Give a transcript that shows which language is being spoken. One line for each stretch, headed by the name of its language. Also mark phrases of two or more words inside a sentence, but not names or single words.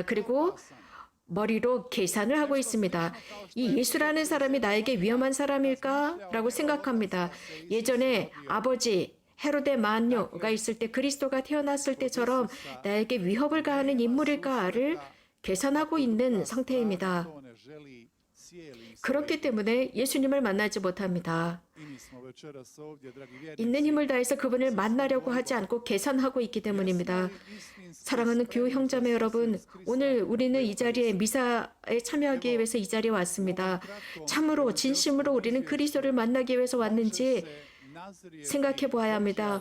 Korean: 그리고 머리로 계산을 하고 있습니다. 이 예수라는 사람이 나에게 위험한 사람일까? 라고 생각합니다. 예전에 아버지 헤로데 만녀가 있을 때 그리스도가 태어났을 때처럼 나에게 위협을 가하는 인물일까를 계산하고 있는 상태입니다.
Croatian: želi cijeli
Korean: 그렇기 때문에 예수님을 만나지 못합니다.
Croatian: I mi smo večeras ovdje, dragi vjernici,
Korean: 있는 힘을 다해서 그분을 만나려고 하지 않고 계산하고 있기 때문입니다. 사랑하는 교우 형제매 여러분, 오늘 우리는 이 자리에 미사에 참여하기 위해서 이 자리에 왔습니다. 참으로 진심으로 우리는 그리스도를 만나기 위해서 왔는지 생각해 보아야 합니다.